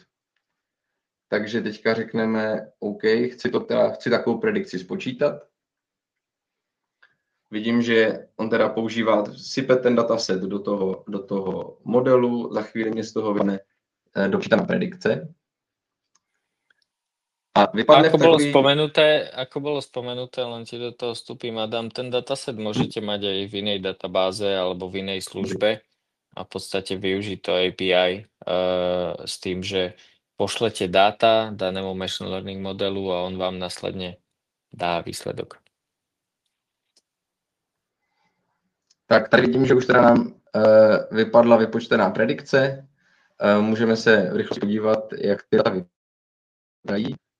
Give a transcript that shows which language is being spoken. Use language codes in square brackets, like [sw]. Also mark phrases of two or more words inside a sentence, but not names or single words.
[cs] Takže teďka řekneme, OK, chci takovou predikci spočítat. Vidím, že on teda sype ten dataset do toho modelu, za chvíli mě z toho vypadne dočítaná predikce. A vypadne [sk] ako bolo spomenuté, len ti do toho vstúpim, Adam, ten dataset môžete mať aj v inej databáze alebo v inej službe a v podstate využiť to API s tým, že pošlete dáta danému [en] machine learning [sk] modelu a on vám následne dá výsledok. [cs] Tak tady vidím, že už teda nám vypadla vypočtená predikce. Můžeme se rychle podívat, jak ty data vypadají.